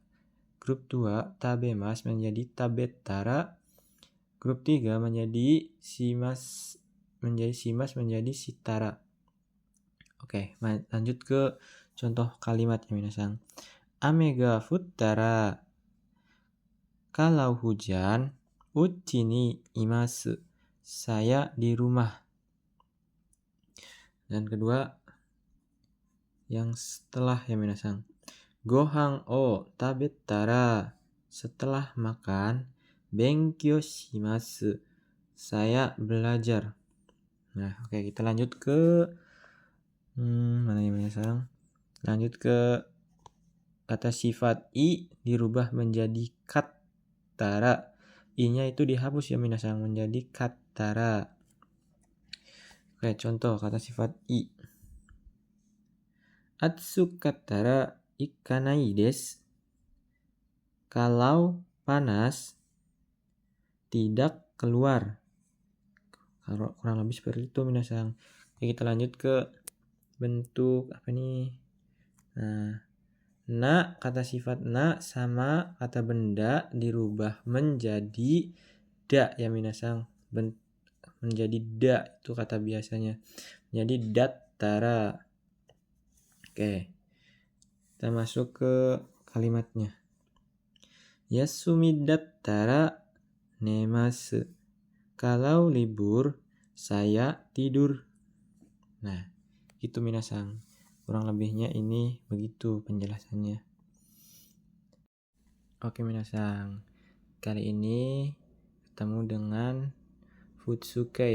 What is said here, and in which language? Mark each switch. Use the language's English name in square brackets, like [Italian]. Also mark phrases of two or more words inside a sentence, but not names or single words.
[Indonesian] Grup 2 tabemas menjadi tabetara. Grup 3 menjadi simas menjadi sitara. Oke, lanjut ke contoh kalimat ya minasang. [Japanese] 雨が降ったら. [Indonesian] Kalau hujan, [Japanese] 家にいます. [Indonesian] Saya di rumah. Dan kedua, yang setelah ya minasang. [Japanese] ご飯を食べたら. [Indonesian] Setelah makan, [Japanese] 勉強します. [Indonesian] Saya belajar. Nah, oke, kita lanjut ke mana ya minasang? Lanjut ke kata sifat i dirubah menjadi kattara. I-nya itu dihapus ya minasang menjadi kattara. Oke, contoh kata sifat i. [Japanese] 暑かったら行かないです. [Indonesian] Kalau panas tidak keluar. Kurang lebih seperti itu minasang. Oke, kita lanjut ke bentuk apa nih? Nah, kata sifat na sama kata benda dirubah menjadi da ya minasang. Menjadi da itu kata biasanya. Jadi dattara. Oke. Kita masuk ke kalimatnya. [Japanese] 休みだったら寝ます. [Indonesian] Kalau libur, saya tidur. Nah, itu minasang. Kurang lebihnya ini begitu penjelasannya. Oke minasang. Kali ini ketemu dengan futsukei.